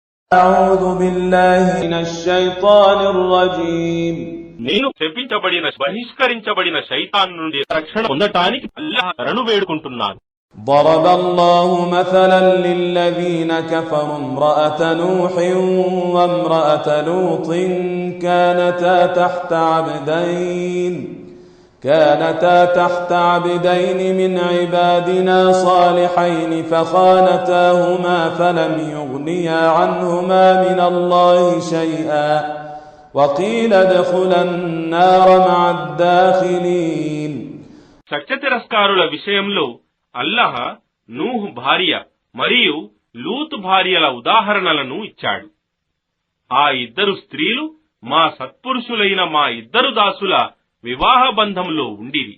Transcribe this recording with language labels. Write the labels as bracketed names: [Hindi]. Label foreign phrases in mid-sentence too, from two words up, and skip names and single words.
[Arabic] أعوذ بالله من الشيطان الرجيم [Telugu] నేను శపించబడిన బహిష్కరించబడిన శైతాన్ నుండి రక్షణ పొందటానికి అల్లాహ్ శరణు వేడుకుంటున్నాను. [Arabic] ضرب الله مثلا للذين كفروا امرأة نوح وامرأة لوط كانتا تحت عبدين من عبادنا صالحين فخانتاهما فلم يغنيا عنهما من الله شيئا وقيل ادخلا النار مع الداخلين. [Telugu] సత్య తిరస్కారుల విషయంలో అల్లాహ్ నూహ్ భార్య మరియు లూత్ భార్యల ఉదాహరణలను ఇచ్చాడు. ఆ ఇద్దరు స్త్రీలు మా సత్పురుషులైన మా ఇద్దరు దాసుల వివాహ బంధంలో ఉండిరి.